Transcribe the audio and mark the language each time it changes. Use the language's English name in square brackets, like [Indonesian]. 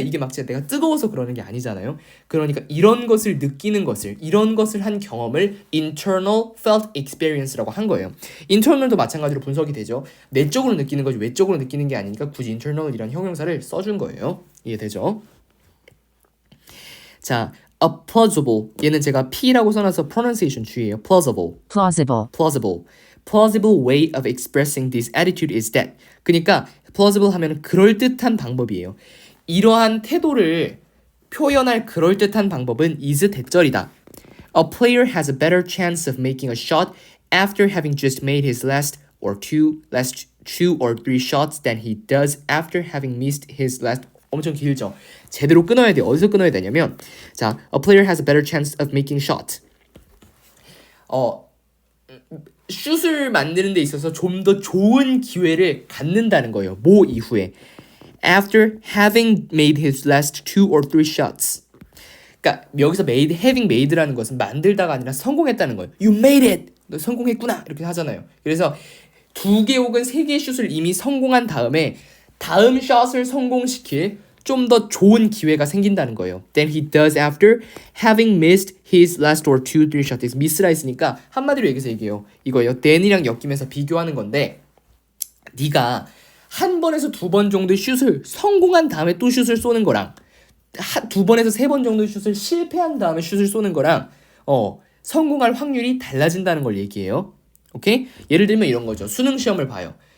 [Korean] 이게 막 내가 뜨거워서 그러는 게 아니잖아요. 그러니까 이런 것을 느끼는 것을, 이런 것을 한 경험을 internal felt experience라고 한 거예요. internal도 마찬가지로 분석이 되죠. 내적으로 느끼는 거지 외적으로 느끼는 게 아니니까 굳이 internal이란 형용사를 써준 거예요. 이해되죠? 자, [English] a plausible. [Korean] 얘는 제가 P라고 써놔서 pronunciation 주의예요. [English] plausible. plausible, plausible. plausible way of expressing this attitude is that. [Korean] 그러니까 plausible 하면 그럴듯한 방법이에요. 이러한 태도를 표현할 그럴듯한 방법은 is 대절이다. [English] A player has a better chance of making a shot after having just made his last two or three shots than he does after having missed his last. [Korean] 엄청 길죠. 제대로 끊어야 돼. 어디서 끊어야 되냐면, 자, [English] a player has a better chance of making shot. [Korean] 슛을 만드는 데 있어서 좀 더 좋은 기회를 갖는다는 거예요. 뭐 이후에 [English] after having made his last two or three shots. [Korean] 그러니까 여기서 having made라는 것은 만들다가 아니라 성공했다는 거예요. [English] You made it. [Korean] 너 성공했구나. 이렇게 하잖아요. 그래서 2개 혹은 3개의 슛을 이미 성공한 다음에 다음 샷을 성공시킬 좀 더 좋은 기회가 생긴다는 거예요. [English] Then he does after having missed his last or two, three shots. [Korean] miss라 했으니까 한마디로 얘기해서 얘기해요. 이거예요. then이랑 엮이면서 비교하는 건데 네가 한 번에서 2번 정도의 슛을 성공한 다음에 또 슛을 쏘는 거랑 2번에서 3번 정도의 슛을 실패한 다음에 슛을 쏘는 거랑 성공할 확률이 달라진다는 걸 얘기해요. 오케이? 예를 들면 이런 거죠. 수능 시험을 봐요.